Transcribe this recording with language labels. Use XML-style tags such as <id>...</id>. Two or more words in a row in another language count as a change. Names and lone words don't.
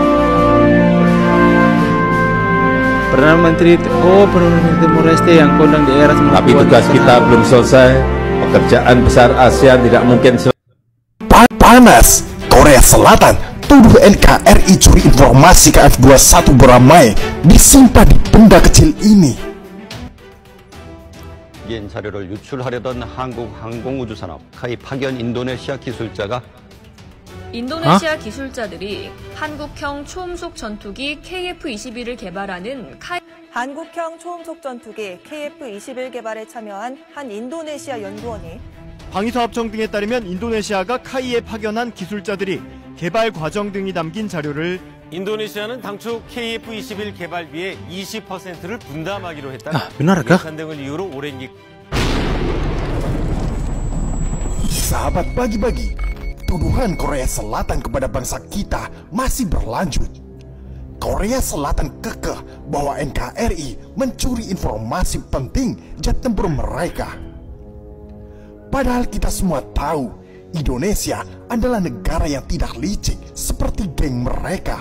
<id>Perdana Menteri Timor Leste yang kondang di era 90-an. Tapi tugas kita belum selesai. Pekerjaan besar ASEAN tidak mungkin panas. Korea Selatan tuduh NKRI curi informasi KF21 beramai disimpan di benda kecil ini.</id> <ko>자료를 유출하려던 한국 항공우주산업 카이 파견 인도네시아 기술자가 인도네시아 기술자들이 한국형 초음속 전투기 KF-21을 개발하는 한국형 초음속 전투기 KF-21 개발에 참여한 한 인도네시아 연구원이 방위사업청 등에 따르면 인도네시아가 카이에 파견한 기술자들이 개발 과정 등이 담긴 자료를 인도네시아는 당초 KF-21 개발비의 20%를 분담하기로 했다.</ko> <id>benarkah?</id> <ko>예산 등을 이유로 오랜</ko> <id>Sahabat Pagi-Pagi, tuduhan Korea Selatan kepada bangsa kita masih berlanjut. Korea Selatan kekeh bahwa NKRI mencuri informasi penting jet tempur mereka. Padahal kita semua tahu Indonesia adalah negara yang tidak licik seperti geng mereka.</id>